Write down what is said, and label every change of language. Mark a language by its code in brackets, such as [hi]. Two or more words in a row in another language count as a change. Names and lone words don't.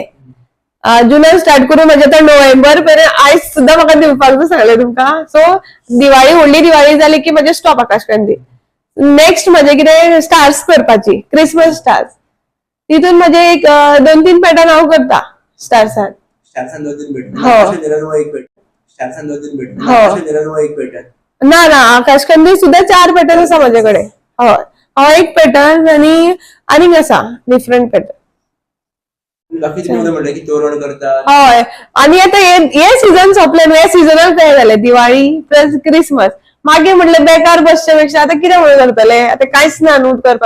[kok] जुनान स्टार्ट करून म्हाजे आतां नोव्हेंबर पर्यंत आयज सुद्दां म्हाका दिवपाक सांगले तुमकां. सो दिवाळी व्हडली दिवाळी जाली की म्हाजे स्टॉप आकाश कंदील. नेक्स्ट म्हाजे कितें स्टार्स करपाची, [en] Christmas stars, [kok] तितून म्हाजे एक 2-3 पॅटर्न हांव करता स्टार्सान. स्टार्सान 2-3 भेटतात, हो. आकाश कंदीलान एक भेटतात, स्टार्सान 2-3 भेटतात, हो. आकाश कंदीलान एक भेटतात. ना आकाश कंदील सुद्धा 4 पॅटर्न आसा माझ्या कडेन. हय, हो एक पॅटर्न आणि आनीक आसा [en] different pattern. [mr] बाकी तुम्ही म्हणलं की तोरण करतात. [kok] हय, आणि आता हे सीझन सोंपले न्हू, हे सीझनल काय जाले, दिवाळी [en] plus Christmas. [kok] मागीर म्हटलं बेकार बसचे पेक्षा आता कितें म्हणून करतले, आता कांयच ना न्हू करपाक.